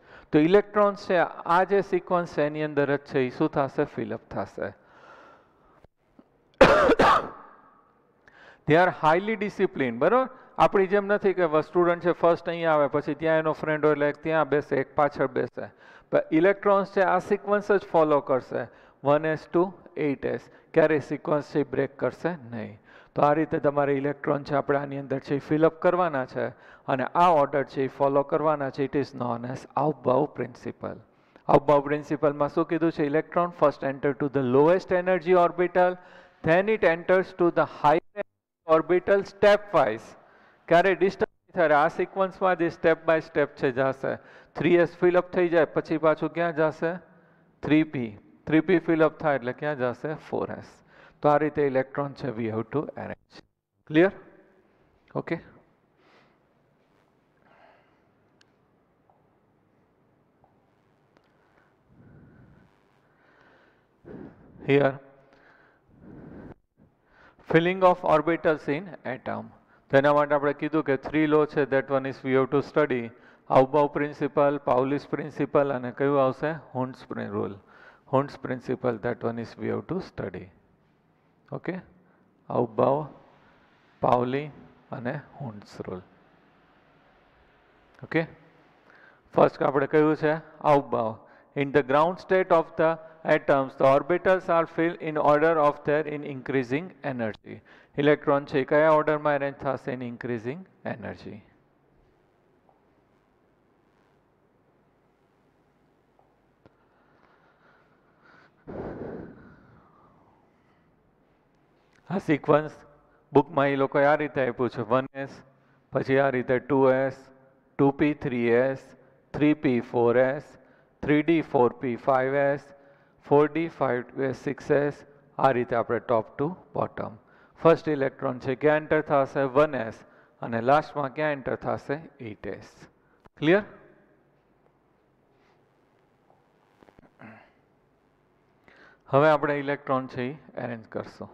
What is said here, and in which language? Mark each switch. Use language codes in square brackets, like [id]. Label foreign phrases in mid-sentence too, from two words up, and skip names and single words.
[gu] તો ઇલેક્ટ્રોન્સ છે આ જે સિક્વન્સ છે એની અંદર જ છે એ શું થશે? [en] fill up થશે. they are highly discipline. બરાબર? [gu] આપણી જેમ નથી કે સ્ટુડન્ટ છે ફર્સ્ટ અહીંયા આવે પછી ત્યાં એનો ફ્રેન્ડ હોય એટલે ત્યાં બેસે, એક પાછળ બેસે. પણ ઇલેક્ટ્રોન્સ છે આ સિક્વન્સ જ ફોલો કરશે 1s to 8s. ક્યારેય સિક્વન્સ છે બ્રેક કરશે નહીં. તો આ રીતે તમારે ઇલેક્ટ્રોન છે આપણે આની અંદર છે ફિલઅપ કરવાના છે અને આ ઓર્ડર છે એ ફોલો કરવાના છે. [en] It is known as Aufbau principle. આઉટબાઉ પ્રિન્સિપલમાં [gu] શું કીધું છે? [en] Electron first enter to the lowest energy orbital, then it enters to the higher orbital step wise. [gu] ક્યારે ડિસ્ટર્બ થાય? આ સિક્વન્સમાં જે [en] step by step [gu] છે જશે. 3s ફિલઅપ થઈ જાય પછી પાછું ક્યાં જશે? 3p. 3p ફિલઅપ થાય એટલે ક્યાં જશે? 4s. તો આ રીતે ઇલેક્ટ્રોન છે [en] we have to arrange. [gu] ક્લિયર? ઓકે. [en] Here filling of orbitals in atom. [gu] તેના માટે આપણે કીધું કે 3 લો છે, [en] that one is we have to study. [gu] આઉબાઉ પ્રિન્સિપલ, પાઉલિસ પ્રિન્સિપલ અને કયું આવશે? હુન્સ રૂલ. હુન્સ પ્રિન્સિપલ, [en] that one is we have to study. Okay? [gu] આઉબાઉ પાઉલી અને હુન્ટ્સ રૂલ. ઓકે, ફર્સ્ટ આપણે કહ્યું છે અવભાવ. [en] In the ground state of the atoms, the orbitals are filled in order of their in increasing energy. [gu] ઇલેક્ટ્રોન છે કયા ઓર્ડરમાં અરેન્જ થશે? [en] in increasing energy. [gu] આ સિક્વન્સ બુકમાં એ લોકોએ આ રીતે આપ્યું છે 1s, પછી આ રીતે 2s, 2p 3s, 3p 4s, 3d 4p 5s, 4d 5s 6s, આ રીતે આપણે [en] top to bottom. [gu] ફર્સ્ટ ઇલેક્ટ્રોન છે ક્યાં એન્ટર થશે? 1s, અને લાસ્ટમાં ક્યાં એન્ટર થશે? 8s. ક્લિયર? હવે આપણે ઇલેક્ટ્રોન છે એ અરેન્જ કરશું.